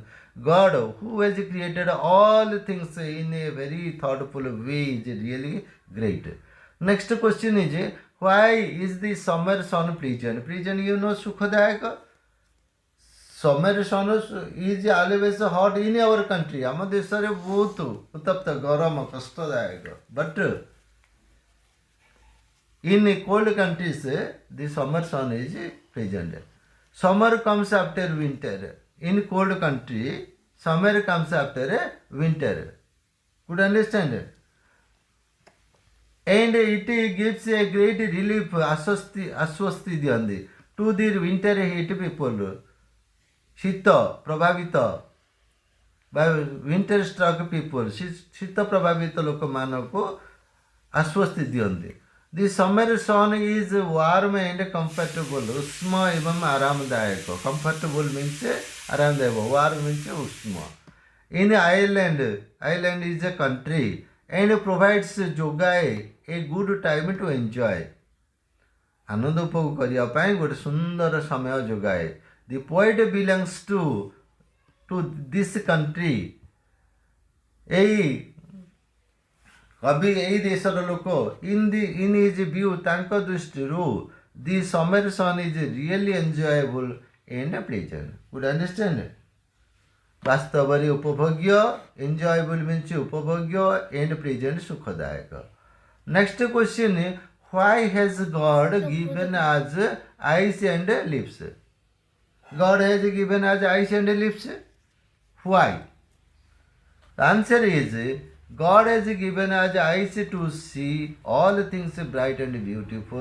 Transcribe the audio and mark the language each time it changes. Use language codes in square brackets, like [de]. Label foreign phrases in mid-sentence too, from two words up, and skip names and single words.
[en] God, who has created all things in a very thoughtful way, is really great. Next question is, why is the summer sun pleasant? Pleasant, you know, Sukhadayak. Summer sun is always hot in our country. [or] ଆମ ଦେଶରେ ବହୁତ ଉତ୍ତପ୍ତ ଗରମ କଷ୍ଟଦାୟକ. [en] But in cold countries, the summer sun is pleasant. Summer comes after winter. In cold country, summer comes after winter. Could you understand? And it gives a great relief, [or] ଆଶ୍ୱସ୍ତି ଦିଅନ୍ତି [en] to the winter heat people. [or] ଶୀତ ପ୍ରଭାବିତ ବା [en] winter struck people, [or] ଶୀତ ପ୍ରଭାବିତ ଲୋକମାନଙ୍କୁ ଆଶ୍ୱସ୍ତି ଦିଅନ୍ତି. [en] The summer sun is warm and comfortable. [or] ଉଷ୍ମ ଏବଂ ଆରାମଦାୟକ. [en] Comfortable means ଆରାମଦାୟକ. Warm means ଉଷ୍ମ. In Ireland is a country and provides ଯୋଗାଏ a good time to enjoy. [or] ଆନନ୍ଦ ଉପଭୋଗ କରିବା ପାଇଁ ଗୋଟେ ସୁନ୍ଦର ସମୟ ଯୋଗାଏ. [en] The poet belongs to this country. [or] ଏଇ କବି ଏଇ ଦେଶର ଲୋକ. [en] In his view, [or] ତାଙ୍କ ଦୃଷ୍ଟିରୁ [en] the summer sun is really enjoyable and pleasant. Could you understand? [or] ବାସ୍ତବରେ ଉପଭୋଗ୍ୟ, [en] enjoyable means ଉପଭୋଗ୍ୟ and pleasant ସୁଖଦାୟକ. Next question, why has God given us eyes and lips? God has given us eyes and lips. Why? The answer is, God has given us eyes to see all things bright and beautiful.